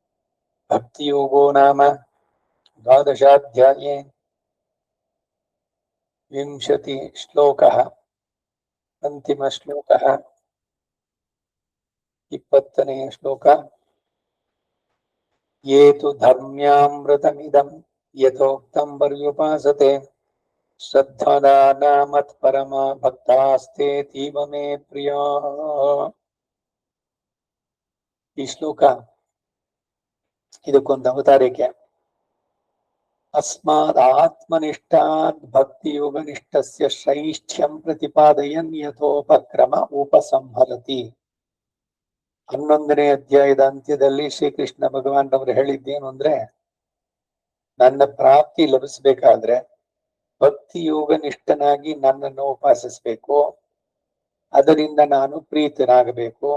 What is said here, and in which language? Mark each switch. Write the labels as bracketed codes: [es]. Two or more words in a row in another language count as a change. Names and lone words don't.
[sa] भक्तियोगो नाम द्वादशाध्याये विंशति श्लोकः अंतिम श्लोकः 20ನೇ श्लोक ये तु धर्म्यामृतमिदं यथोक्तं पर्युपासते श्रद्धाना मत्परमा भक्तास्ते तीव मे प्रिया। [kn] ಈ ಶ್ಲೋಕ ಇದಕ್ಕೊಂದು ಅವತಾರಿಕೆ. [sa] अस्माद् आत्मनिष्ठात् भक्तियोगनिष्ठस्य श्रैष्ठ्यं प्रतिपादयन् यथोपक्रम उपसंहरति. [kn] 11ನೇ ಅಧ್ಯಾಯದ ಅಂತ್ಯದಲ್ಲಿ ಶ್ರೀಕೃಷ್ಣ ಭಗವಾನ್ ಅವರು ಹೇಳಿದ್ದೇನು ಅಂದ್ರೆ, ನನ್ನ ಪ್ರಾಪ್ತಿ ಲಭಿಸಬೇಕಾದ್ರೆ ಭಕ್ತಿ ಯೋಗ ನಿಷ್ಠನಾಗಿ ನನ್ನನ್ನು ಉಪಾಸಿಸಬೇಕು, ಅದರಿಂದ ನಾನು ಪ್ರೀತನಾಗಬೇಕು.